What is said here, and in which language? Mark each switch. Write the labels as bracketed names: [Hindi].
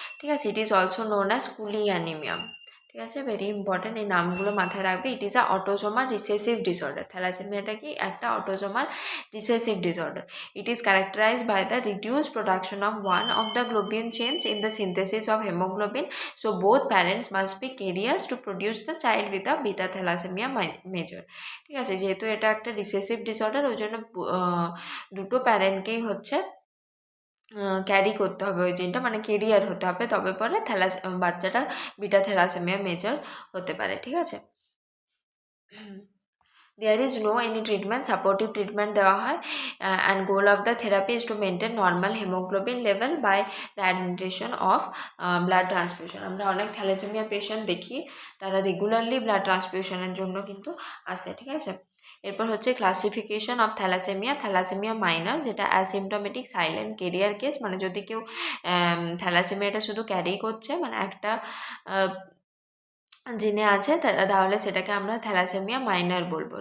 [Bangla] ঠিক আছে, [English] It is also known as Cooley anaemia. ঠিক আছে, very important, [Bangla] এই নামগুলো মাথায় রাখবে। [English] It is a autosomal recessive disorder. [Bangla] থ্যালাসেমিয়াটা কি একটা autosomal recessive disorder. [English] It is characterised by the reduce production of one of the globin change in the synthesis of haemoglobin. So both parents must be carriers to produce the child with a beta thalassemia major. [Bangla] ঠিক আছে, যেহেতু এটা একটা recessive disorder, ওই জন্য দুটো প্যারেন্টকেই হচ্ছে carry করতে হবে ওই জিনটা, মানে কেরিয়ার হতে হবে, তবে পরে বাচ্চাটা বিটা থ্যালাসেমিয়া মেজর হতে পারে। ঠিক আছে, [English] there is no any treatment, supportive treatment [Bangla] দেওয়া হয়, [English] and goal of the therapy is to maintain normal hemoglobin level by the administration of blood transfusion. [Bangla] আমরা অনেক থ্যালাসেমিয়া পেশেন্ট দেখি, তারা রেগুলারলি ব্লাড ট্রান্সফিউশনের জন্য কিন্তু আসে। ঠিক আছে, এরপর হচ্ছে classification of thalassaemia. Thalassaemia minor, যেটা অ্যাসিমটোমেটিক সাইলেন্ট কেরিয়ার কেস, মানে যদি কেউ থ্যালাসেমিয়াটা শুধু ক্যারি করছে, মানে একটা জিনে আছে, তাহলে সেটাকে আমরা থ্যালাসেমিয়া মাইনর বলবো।